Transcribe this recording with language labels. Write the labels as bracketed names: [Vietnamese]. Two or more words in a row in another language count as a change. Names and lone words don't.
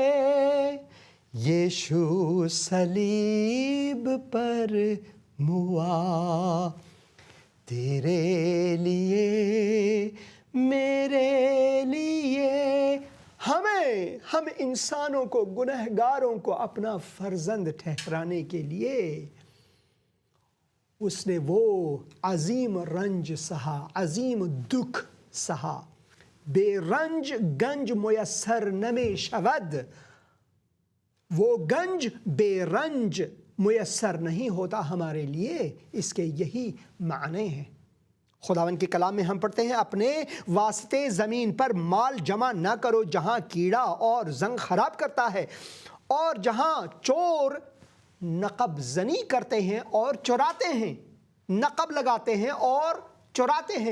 [Urdu] یشوع صلیب پر موا، تیرے لیے میرے لیے۔ ہم انسانوں کو، گنہگاروں کو اپنا فرزند ٹھہرانے کے لیے اس نے وہ عظیم رنج سہا، عظیم دکھ سہا۔ [Persian] بے رنج گنج میسر نمی شود، [Urdu] وہ گنج بے رنج میسر نہیں ہوتا ہمارے لیے، اس کے یہی معنی ہیں۔ خداوند کے کلام میں ہم پڑھتے ہیں، اپنے واسطے زمین پر مال جمع نہ کرو جہاں کیڑا اور زنگ خراب کرتا ہے، اور جہاں چور نقب زنی کرتے ہیں اور چراتے ہیں، نقب لگاتے ہیں اور چراتے ہیں۔